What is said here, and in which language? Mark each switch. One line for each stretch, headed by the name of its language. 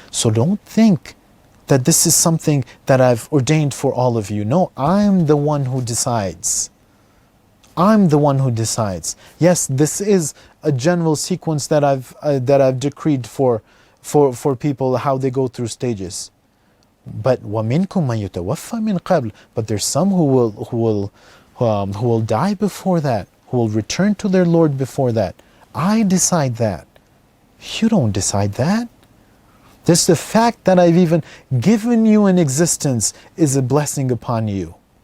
English: So don't think that this is something that I've ordained for all of you. No, I'm the one who decides. I'm the one who decides. Yes, this is a general sequence that I've decreed for people, how they go through stages. But
Arabic: وَمِنْكُمْ مَنْ يُتَوَفَّى مِنْ قَبْلِ.
English: But there's some who will die before that, who will return to their Lord before that. I decide that. You don't decide that. Just the fact that I've even given you an existence is a blessing upon you.